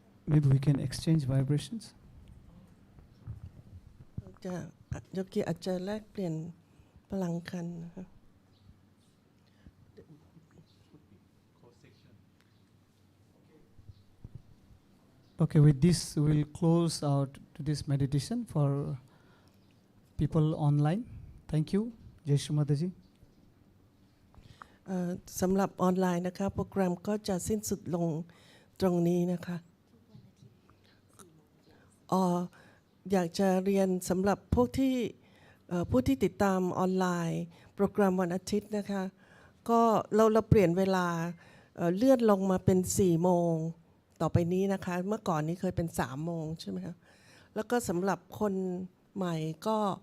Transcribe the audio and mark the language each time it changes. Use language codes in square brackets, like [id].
[en] Maybe we can exchange vibrations. [th] จะยกเกียรติอาจจะแลกเปลี่ยนพลังกันนะคะ [en] Okay, with this we'll close out today's meditation for people online. Thank you, Jai Shri Mataji. [th] สำหรับออนไลน์นะคะโปรแกรมก็จะสิ้นสุดลงตรงนี้นะคะอยากจะเรียนสำหรับผู้ที่ติดตามออนไลน์โปรแกรมวันอาทิตย์นะคะก็เราเปลี่ยนเวลาเลื่อนลงมาเป็น4 โมงต่อไปนี้นะคะเมื่อก่อนนี้เคยเป็น3 โมงใช่ไหมคะแล้วก็สำหรับคนใหม่ก็